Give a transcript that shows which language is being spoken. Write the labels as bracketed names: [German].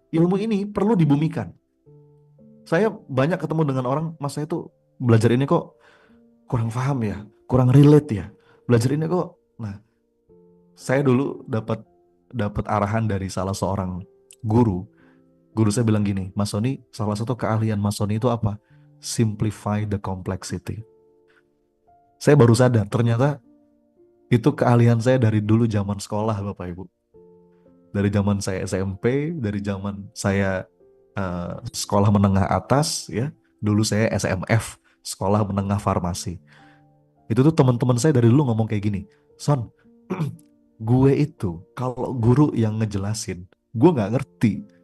[Indonesian] Ilmu ini perlu dibumikan. Saya banyak ketemu dengan orang, mas saya tuh belajar ini kok kurang paham ya, kurang relate ya. Belajar ini kok. Nah, saya dulu dapat dapat arahan dari salah seorang guru. Guru saya bilang gini, Mas Sony, salah satu keahlian Mas Sony itu apa? [English] Simplify the complexity. [Indonesian] Saya baru sadar, ternyata itu keahlian saya dari dulu zaman sekolah, Bapak Ibu. Dari zaman saya SMP, dari zaman saya sekolah menengah atas, ya. Dulu saya SMF, sekolah menengah farmasi. Itu tuh teman-teman saya dari dulu ngomong kayak gini, Son, gue itu kalau guru yang ngejelasin, gue nggak ngerti.